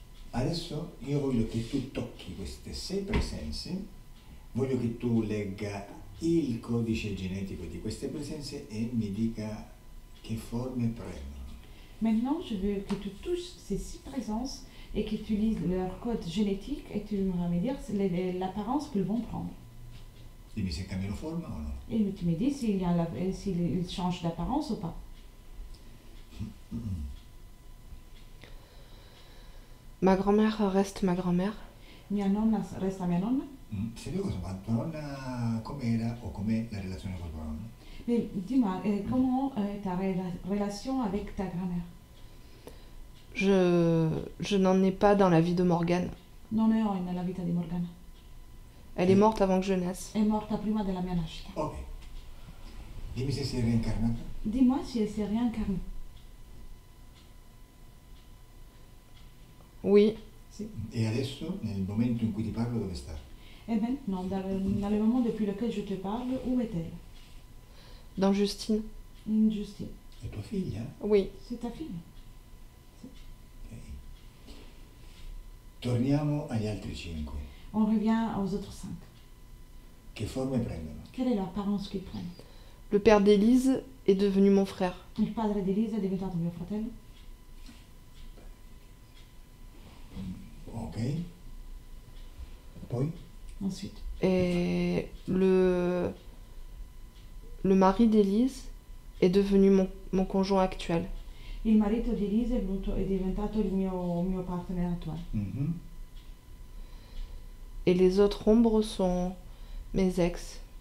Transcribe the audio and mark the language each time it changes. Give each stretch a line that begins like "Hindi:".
Italian: Adesso io voglio che tu tocchi queste 6 presenze, voglio che tu legga il codice genetico di queste presenze e mi dica che forme prendono.
French: Maintenant, je veux que tu touches ces 6 présences et que tu lises leur code génétique et tu vas me dire l'apparence qu'ils vont prendre.
Italian: Dimmi se cambiano forma o no.
French: Et tu me dis s'ils changent d'apparence ou pas. Ma grand-mère reste ma grand-mère.
Italian: Mia nonna resta mia nonna. Sai io cosa, ma tua nonna com'era o com'è la relazione con tua nonna?
French: Mais dis-moi, comment est ta relation avec ta grand-mère? Je n'en ai pas dans la vie de Morgane.
Italian: Non ne ho nella vita di Morgana.
French: Elle est morte avant que je naisse.
Italian: È morta prima della mia nascita. Ok. Dimmi se sei reincarnata.
French: Dis-moi si elle s'est réincarnée. Oui,
Italian: E adesso, nel momento in cui ti parlo, dove sta?
French: Et maintenant, dans le moment depuis lequel je te parle, où est-elle? dans Justine. Justine.
Italian: È tua figlia?
French: Oui. C'est ta fille. Ok.
Italian: Torniamo agli altri 5.
French: On revient aux autres 5.
Italian: Che forme prendono?
French: Quelle est l'apparence qu'ils prennent? Le père d'Élise est devenu mon frère.
Italian: Il padre di Elisa è diventato mio fratello. Ok. Poi?
French: Ensuite, Et le mari d'Élise est devenu mon conjoint actuel.
Italian: il marito di Elisa è diventato il mio partner attuale. Mhm.
French: Et les autres ombres sont mes ex.